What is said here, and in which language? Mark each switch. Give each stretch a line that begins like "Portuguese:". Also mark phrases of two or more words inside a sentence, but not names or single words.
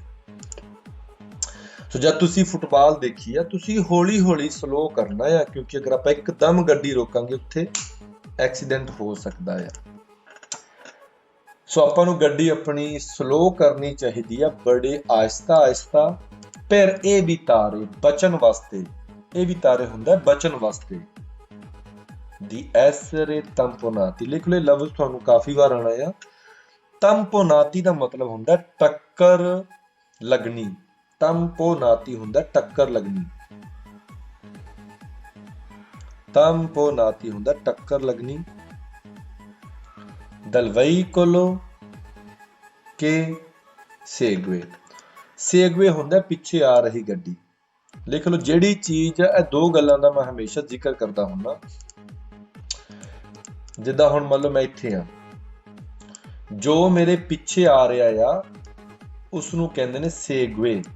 Punjabi: ਸੋ ਜਦ ਤੁਸੀਂ ਫੁੱਟਬਾਲ ਦੇਖੀ ਆ, ਤੁਸੀਂ ਹੌਲੀ ਹੌਲੀ ਸਲੋ ਕਰਨਾ ਆ, ਕਿਉਂਕਿ ਅਗਰ ਆਪਾਂ ਇੱਕਦਮ ਗੱਡੀ ਰੋਕਾਂਗੇ ਉੱਥੇ ਐਕਸੀਡੈਂਟ ਹੋ ਸਕਦਾ ਆ। ਸੋ ਆਪਾਂ ਨੂੰ ਗੱਡੀ ਆਪਣੀ ਸਲੋ ਕਰਨੀ ਚਾਹੀਦੀ ਆ, ਬੜੇ ਆਹਿਸਤਾ ਆਹਿਸਤਾ। ਪਰ evitare ਬਚਣ ਵਾਸਤੇ, evitare ਹੁੰਦਾ ਬਚਣ ਵਾਸਤੇ,
Italian: di essere tamponati,
Punjabi: ਲਿਖ ਲਓ, ਲਫ਼ਜ਼ ਤੁਹਾਨੂੰ ਕਾਫੀ ਵਾਰ ਆਣਾ ਆ। tamponati ਦਾ ਮਤਲਬ ਹੁੰਦਾ ਟੱਕਰ ਲੱਗਣੀ, tamponati ਹੁੰਦਾ ਟੱਕਰ ਲੱਗਣੀ, tamponati ਹੁੰਦਾ ਟੱਕਰ ਲੱਗਣੀ।
Italian: dal veicolo che segue
Punjabi: ਹੁੰਦਾ ਪਿੱਛੇ ਆ ਰਹੀ ਗੱਡੀ। ਲਿਖ ਲਓ, ਜਿਹੜੀ ਚੀਜ਼ ਹੈ, ਇਹ ਦੋ ਗੱਲਾਂ ਦਾ ਮੈਂ ਹਮੇਸ਼ਾ ਜ਼ਿਕਰ ਕਰਦਾ ਹੁੰਦਾ। ਜਿੱਦਾਂ ਹੁਣ ਮੰਨ ਲਓ ਮੈਂ ਇੱਥੇ ਆ, ਜੋ ਮੇਰੇ ਪਿੱਛੇ ਆ ਰਿਹਾ ਆ ਉਸ ਨੂੰ ਕਹਿੰਦੇ ਨੇ segue,